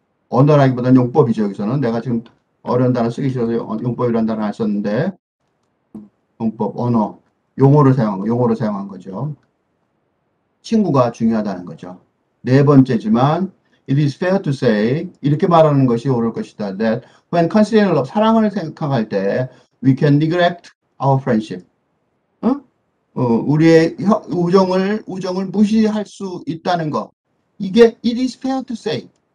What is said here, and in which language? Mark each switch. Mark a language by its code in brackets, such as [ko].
[ko] 언어라기보다는 용법이죠. 여기서는 내가 지금 어려운 단어 쓰기 싫어서 용법이라는 단어 안 썼는데 용법, 언어, 용어를 사용한 거죠. 친구가 중요하다는 거죠. 네 번째지만 [en] it is fair to say [ko] 이렇게 말하는 것이 옳을 것이다. [en] That when considering love, [ko] 사랑을 생각할 때 [en] we can neglect our friendship. [ko] 어? 우리의 우정을 무시할 수 있다는 거. 이게 [en] it is fair to say.